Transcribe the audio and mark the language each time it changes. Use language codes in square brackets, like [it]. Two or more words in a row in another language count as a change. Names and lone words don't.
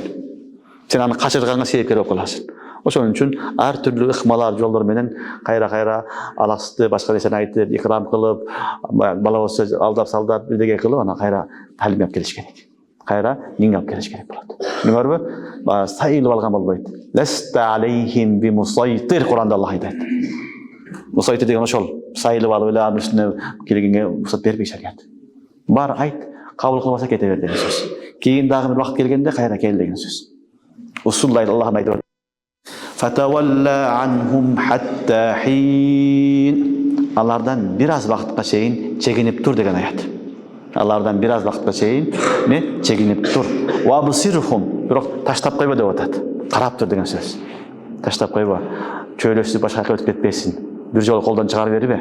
[ky] Сен аны качырганга себепкер болуп каласың. Ошон үчүн ар түрлүү ыкмалар, жолдор менен кайра алаксызды башка нерсени айтып, икрам кылып, бала болсо алдап-салдап бирдеге кылып, ана кайра талим алып келиш керек. Кайра динге алып келиш керек болот. Түшүнүңөрбү? Сайылып алган болбойт. [ar] لست عليهم بمسيطر, [ky] Куранда Аллах айтат. Мусайтир деген ошол, сайылып алып эле анын үстүнө келгенге уруксат бербей шарият. Бар айт, кабыл кылбаса кете бер деген сөз. Кийин дагы бир убакыт келгенде кайра кел деген сөз. Усуллай Аллах айтат. [ar] فتول عنهم حتى حين. [ky] Алардан бир аз вакытка чейин чегинип тур деген аят. Алардан бир аз вакытка чейин чегинип тур. [ar] وأبصرهم, [ky] бирок таштап койбо деп атат. Карап тур деген сөз. Таштап койбо. Чөйлөшүп башка жака өтүп кетпесин. Бир жолу колдон чыгарып бербе.